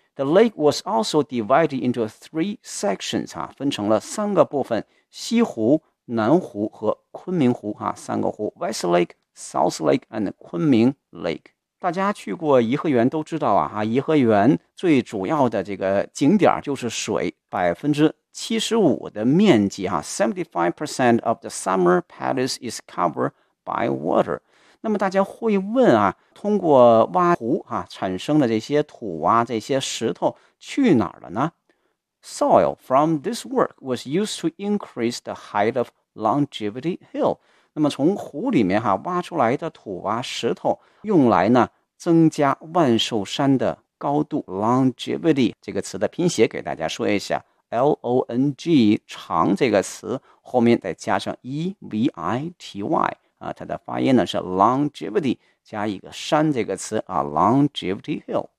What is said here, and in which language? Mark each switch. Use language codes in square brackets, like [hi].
[en] The lake was also divided into three sections [zh] 分成了三个部分，西湖、南湖和昆明湖三个湖， [en] West Lake, South Lake and 昆明 Lake。 [zh] 大家去过颐和园都知道颐和园最主要的这个景点就是水。 [en] 75% [zh] 的面积 [en] 75% of the summer palace is covered by water。 [zh] 那么大家会问通过挖湖产生的这些土这些石头去哪儿了呢？ [en] Soil from this work was used to increase the height of Longevity Hill。 [zh] 那么从湖里面挖出来的土石头用来呢增加万寿山的高度。 Longevity 这个词的拼写给大家说一下， L-O-N-G 长这个词后面再加上 E-V-I-T-Y它的发音呢是 longevity 加一个山这个词longevity hill。